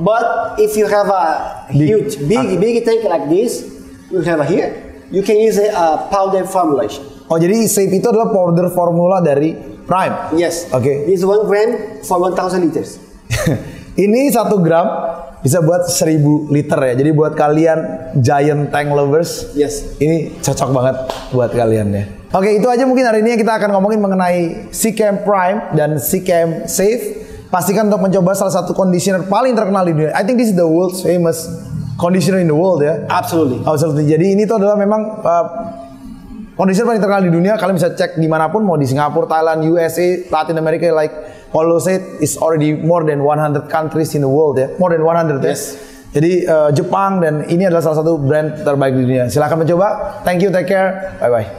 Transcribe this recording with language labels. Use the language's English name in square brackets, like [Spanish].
[English] But if you have a huge, big tank like this, you have here, you can use a powder formulation. [Indonesian] Oh, jadi SAFE itu adalah powder formula dari Prime. [English] Yes. [Indonesian] Oke. [English] This 1 gram for 1,000 liters. [Indonesian] Ini 1 gram bisa buat 1.000 liter ya. Jadi buat kalian [English] giant tank lovers, yes, [Indonesian] ini cocok banget buat kalian ya. Oke, itu aja mungkin hari ini kita akan ngomongin mengenai SeaChem Prime dan SeaChem Safe. Pastikan untuk mencoba salah satu conditioner paling terkenal di dunia. [English] I think this is the world's famous conditioner in the world ya. Absolutely. Absolutely. [Indonesian] Jadi ini tuh adalah memang Conditioner paling terkenal di dunia, kalian bisa cek dimanapun, mau di [English] Singapura, Thailand, USA, Latin America, like Paulo said, is already more than 100 countries in the world ya, more than 100 ya. [Indonesian] Jadi Jepang, dan ini adalah salah satu brand terbaik di dunia. Silahkan mencoba. [English] Thank you, take care, bye bye.